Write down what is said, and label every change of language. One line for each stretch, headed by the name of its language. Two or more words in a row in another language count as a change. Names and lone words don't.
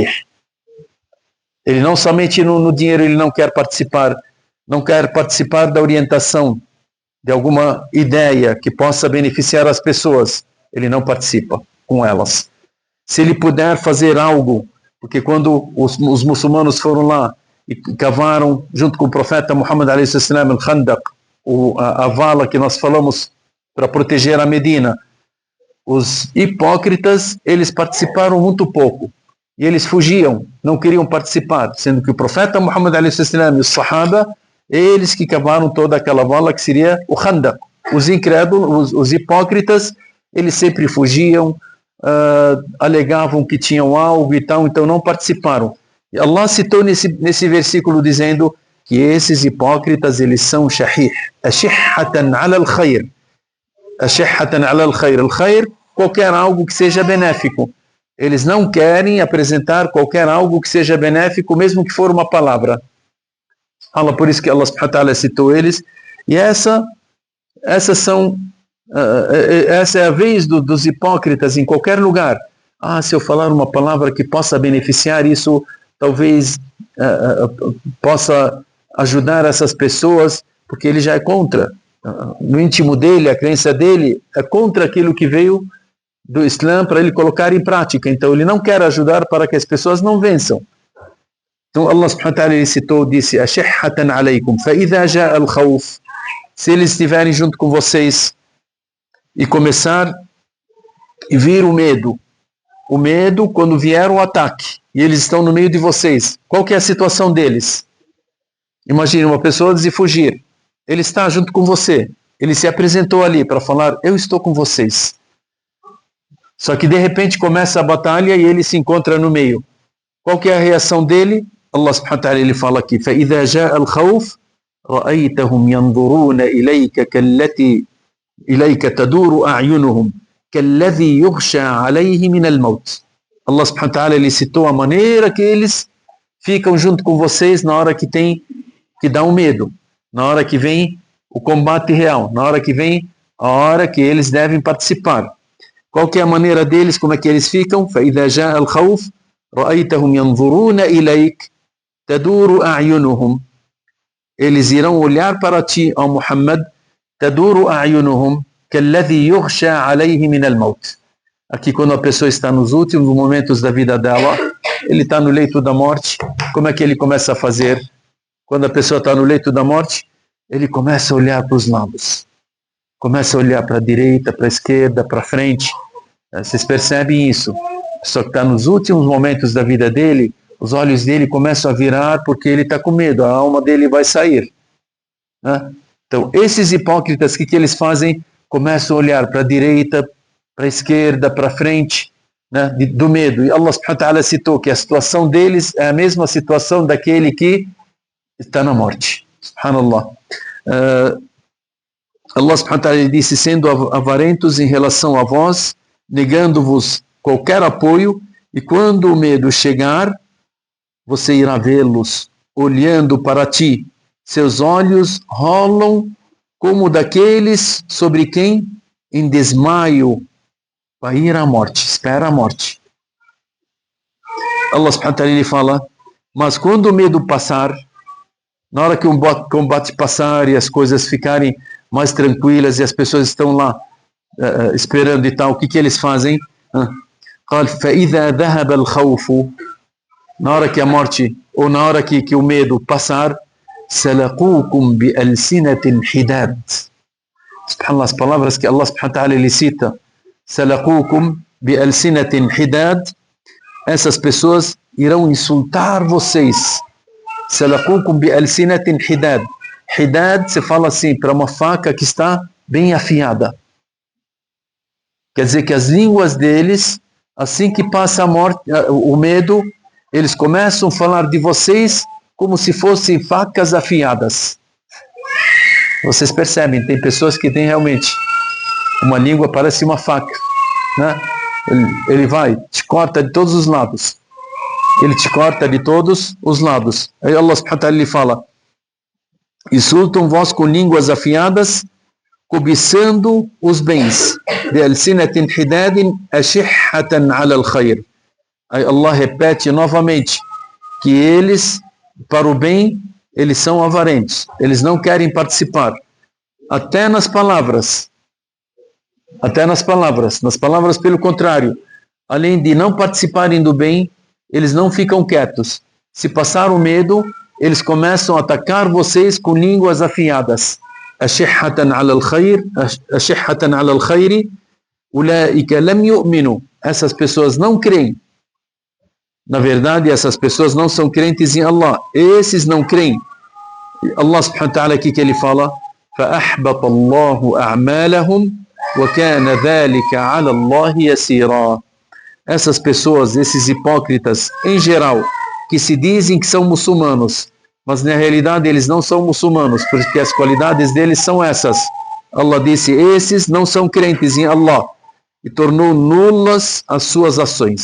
Portuguese: Ele não somente no dinheiro, ele não quer participar da orientação de alguma ideia que possa beneficiar as pessoas, ele não participa com elas. Se ele puder fazer algo, porque quando os muçulmanos foram lá e cavaram junto com o profeta Muhammad
Arabic: عليه السلام
Portuguese: al-Khandaq, a vala que nós falamos para proteger a Medina, os hipócritas, eles participaram muito pouco. E eles fugiam, não queriam participar, sendo que o profeta Muhammad a.s. e os Sahaba, eles que cavaram toda aquela vala que seria o Khandaq. Os incrédulos, os hipócritas, eles sempre fugiam, alegavam que tinham algo e tal, então não participaram. E Allah citou nesse versículo dizendo que esses hipócritas, eles são shahih,
Arabic: أشحة على الخير. أشحة على الخير. الخير,
Portuguese: qualquer algo que seja benéfico. Eles não querem apresentar qualquer algo que seja benéfico, mesmo que for uma palavra. Allah, por isso que Allah
Arabic: سبحانه وتعالى
Portuguese: citou eles. E essa é a vez dos hipócritas em qualquer lugar. Se eu falar uma palavra que possa beneficiar, isso talvez possa ajudar essas pessoas, porque ele já é contra. No íntimo dele, a crença dele é contra aquilo que veio do Islã para ele colocar em prática. Então ele não quer ajudar para que as pessoas não vençam. Então Allah
Arabic: سبحانه وتعالى
Portuguese: citou, disse:
Arabic: أشحة عليكم فإذا جاء الخوف.
Portuguese: Se eles estiverem junto com vocês e começar e vir o medo quando vier o ataque e eles estão no meio de vocês, qual que é a situação deles? Imagine uma pessoa de fugir, ele está junto com você, ele se apresentou ali para falar: eu estou com vocês. Só que de repente começa a batalha e ele se encontra no meio. Qual que é a reação dele? Allah
Arabic: سبحانه وتعالى,
Portuguese: ele fala aqui:
Arabic: فَإِذَا جَاءَ الْخَوْفُ رَأَيْتَهُمْ يَنْظُرُونَ إِلَيْكَ تَدُورُ أَعْيُنُهُمْ كَالَّذِي يُغْشَى عَلَيْهِ مِنَ الْمَوْتِ.
Portuguese: Allah
Arabic: سبحانه وتعالى,
Portuguese: ele citou a maneira que eles ficam junto com vocês na hora que dá um medo, na hora que vem o combate real, na hora que vem a hora que eles devem participar. Qual que é a maneira deles, como é que eles ficam?
Arabic: فَإِذَا جَاءَ الْخَوْفُ رَأَيْتَهُمْ يَنْظُرُونَ إِلَيْكَ تَدُورُ أَعْيُنُهُمْ.
Portuguese: Eles irão olhar para ti, ó Muhammad,
Arabic: تَدُورُ أَعْيُنُهُمْ كَالَّذِي يُغْشَى عَلَيْهِ مِنَ الْمَوْتِ.
Portuguese: Aqui, quando a pessoa está nos últimos momentos da vida dela, ele está no leito da morte, como é que ele começa a fazer? Quando a pessoa está no leito da morte, ele começa a olhar para os lados. Começa a olhar para a direita, para a esquerda, para a frente. Vocês percebem isso? Só que está nos últimos momentos da vida dele, os olhos dele começam a virar porque ele está com medo, a alma dele vai sair. Então, esses hipócritas, o que eles fazem? Começam a olhar para a direita, para a esquerda, para a frente, do medo. E Allah
Arabic: سبحانه وتعالى
Portuguese: citou que a situação deles é a mesma situação daquele que está na morte. Subhanallah. Allah
Arabic: سبحانه وتعالى
Portuguese: disse: sendo avarentos em relação a vós, negando-vos qualquer apoio, e quando o medo chegar, você irá vê-los olhando para ti. Seus olhos rolam como daqueles sobre quem em desmaio vai ir à morte, espera a morte. Allah
Arabic: سبحانه وتعالى
Portuguese: fala: mas quando o medo passar, na hora que o combate passar e as coisas ficarem mais tranquilas e as pessoas estão lá esperando e tal, o que eles fazem?
Arabic: قال فإذا ذهب الخوف,
Portuguese: na hora que a morte, ou na hora que o medo passar,
Arabic: سلقوكم بألسنة حداد.
Portuguese: Subhanallah, as palavras que Allah
Arabic: سبحانه وتعالى
Portuguese: ele cita,
Arabic: سلقوكم بألسنة حداد,
Portuguese: essas pessoas irão insultar vocês.
Arabic: سلقوكم بألسنة حداد.
Portuguese: Hidad se fala assim, para uma faca que está bem afiada. Quer dizer que as línguas deles, assim que passa a morte, o medo, eles começam a falar de vocês como se fossem facas afiadas. Vocês percebem, tem pessoas que têm realmente uma língua, parece uma faca. Ele vai, te corta de todos os lados. Ele te corta de todos os lados. Aí Allah
Arabic: سبحانه وتعالى
Portuguese: lhe fala: insultam vós com línguas afiadas, cobiçando os bens.
Arabic: بألسنة حداد أشحة على الخير.
Portuguese: Aí Allah repete novamente que eles, para o bem, eles são avarentos. Eles não querem participar. Até nas palavras. Nas palavras, pelo contrário, além de não participarem do bem, eles não ficam quietos. Se passar o medo, eles começam a atacar vocês com línguas afiadas.
Arabic: أشحة على الخير أشحة على الخير أولئك لم يؤمنوا.
Portuguese: Essas pessoas não creem. Na verdade, essas pessoas não são crentes em Allah. Esses não creem. Allah
Arabic: سبحانه وتعالى
Portuguese: aqui que ele fala:
Arabic: فأحبط الله أعمالهم وكان ذلك على الله يسيرا.
Portuguese: Essas pessoas, esses hipócritas em geral, que se dizem que são muçulmanos, mas na realidade eles não são muçulmanos, porque as qualidades deles são essas. Allah disse: esses não são crentes em Allah, e tornou nulas as suas ações.